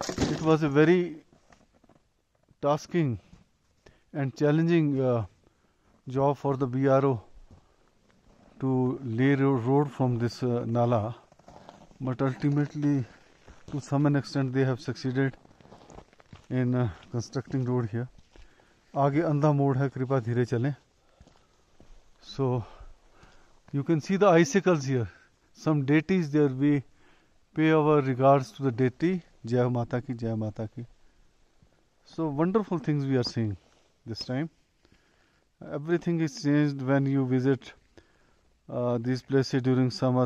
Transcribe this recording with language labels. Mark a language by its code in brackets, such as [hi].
[en] It was a very tasking and challenging job for the BRO to lay road from this Nala, but ultimately to some extent they have succeeded in constructing road here. [hi] आगे अंधा मोड़ है, कृपा धीरे चलें. [en] So you can see the icicles here. Some deities there. We pay our regards to the deity. [hi] Jai Mata ki, Jai Mata ki. [en] So wonderful things we are seeing this time. Everything is changed when you visit these places during summer.